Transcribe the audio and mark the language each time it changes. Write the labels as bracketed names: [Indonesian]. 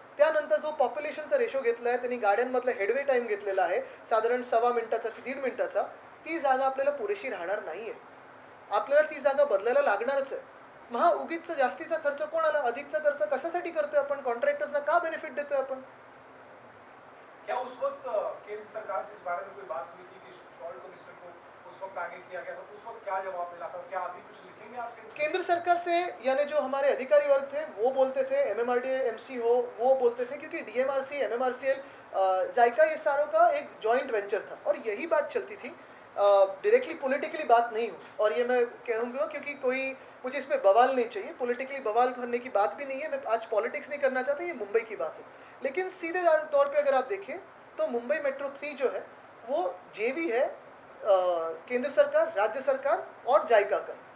[Marathi] त्यानंतर जो पॉप्युलेशनचा रेशो घेतला आहे, त्यांनी गाड्यांमधला हेडवे टाइम घेतलेला आहे साधारण 1.25 मिनिटाचा की 1.5 मिनिटाचा, ती जागा आपल्याला पुरेशी राहणार नाहीये. आपल्याला ती जागा बदलायला लागणारच आहे. मग हा उगीच जास्तीचा खर्च कोणाला, अधिकचा खर्च कशासाठी करतोय आपण? कॉन्ट्रॅक्टर्सना का बेनिफिट देतोय आपण? [Hindi] क्या उस वक्त केंद्र सरकार से इस बारे में कोई बात हुई थी कि सॉल्ट कमिश्नर को उस वक्त आगे किया गया था, तो उस वक्त क्या जवाब मिला था? क्या अभी कुछ लिखेंगे आप? केंद्र सरकार से यानी जो हमारे अधिकारी वर्ग थे वो बोलते थे, MMRDA MC हो वो बोलते थे, क्योंकि DMRC MMRCL जायका ये सारों का एक जॉइंट वेंचर था और यही बात चलती थी, डायरेक्टली पॉलिटिकली बात नहीं हुई. और ये मैं कहूँगा क्योंकि कोई मुझे इसमें बवाल नहीं चाहिए, पॉलिटिकली बवाल करने की बात भी नहीं है, मैं आज पॉलिटिक्स नहीं करना चाहता, ये मुंबई की बात है. लेकिन सीधे तौर पे अगर आप देखें तो मुंबई मेट्रो 3 जो है वो जेवी है, केंद्र सरकार, राज्य सरकार और जायका का।